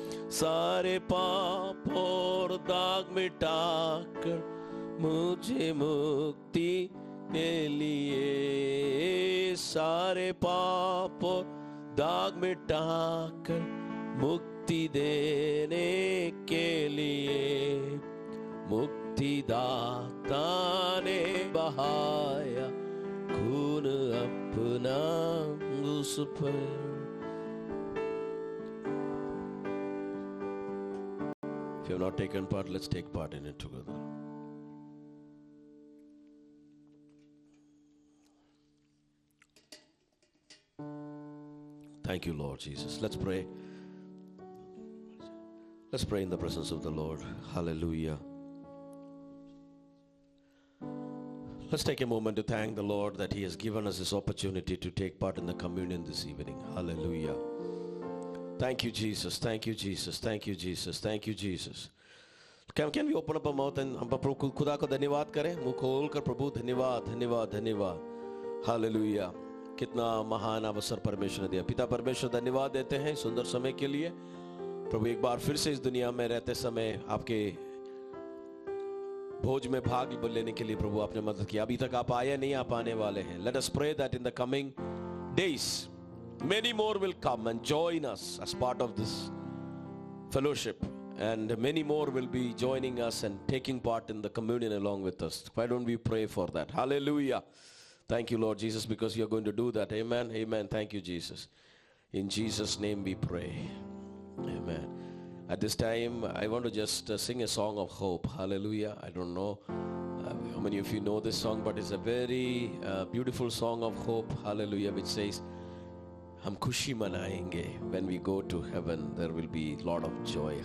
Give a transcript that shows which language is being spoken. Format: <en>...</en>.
<hi>सारे पाप और दाग मिटाकर मुझे मुक्ति के लिए, सारे पाप और दाग मिटाकर मुक्ति देने के लिए, मुक्तिदाता ने बहाया खून अपना उस पर.</hi> <en>If you have not taken part, let's take part in it together. Thank you, Lord Jesus. Let's pray. Let's pray in the presence of the Lord. Hallelujah. Let's take a moment to thank the Lord that He has given us this opportunity to take part in the communion this evening. Hallelujah. Thank you, Jesus. Thank you, Jesus. Thank you, Jesus. Thank you, Jesus. Can we open up our mouth and</en> <hi>हम खुदा को धन्यवाद करें? मुंह खोल कर प्रभु धन्यवाद धन्यवाद धन्यवाद. हालेलुया. कितना महान अवसर परमेश्वर ने दिया. पिता परमेश्वर धन्यवाद देते हैं सुंदर समय के लिए. प्रभु एक बार फिर से इस दुनिया में रहते समय आपके भोज में भाग लेने के लिए प्रभु आपने मदद की. अभी तक आप आए नहीं, आप आने वाले हैं.</hi> <en>Let us pray that in the coming days many more will come and join us as part of this fellowship, and many more will be joining us and taking part in the communion along with us. Why don't we pray for that? Hallelujah. Thank you, Lord Jesus, because you are going to do that. Amen. Amen. Thank you, Jesus. In Jesus' name we pray. Amen. At this time, I want to just sing a song of hope. Hallelujah. I don't know how many of you know this song, but it's a very beautiful song of hope. Hallelujah, which says,</en> <hi>हम खुशी मनाएंगे.</hi> <en>When we go to heaven, there will be a lot of joy.</en>